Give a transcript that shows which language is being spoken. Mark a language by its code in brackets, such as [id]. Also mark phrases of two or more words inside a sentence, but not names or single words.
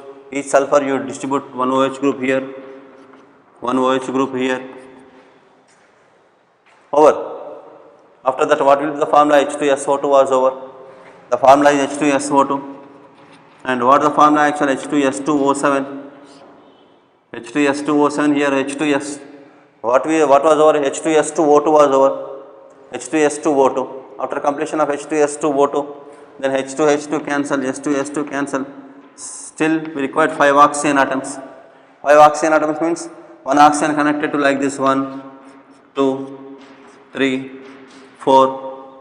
[en] Each sulfur you distribute 1 OH group here, 1 OH group here. Over. After that, what will be the formula? H2SO2 was over. The formula is H2SO2. And what is the formula actually? H2S2O7. H2S2O7 here, H2S. What was over? H2S2O2 was over. H2S2O2. After completion of H2S2O2, then H2H2 cancel, H2S2 cancel. Still we required 5 oxygen atoms. 5 oxygen atoms means 1 oxygen connected to like this 1, 2, 3, 4.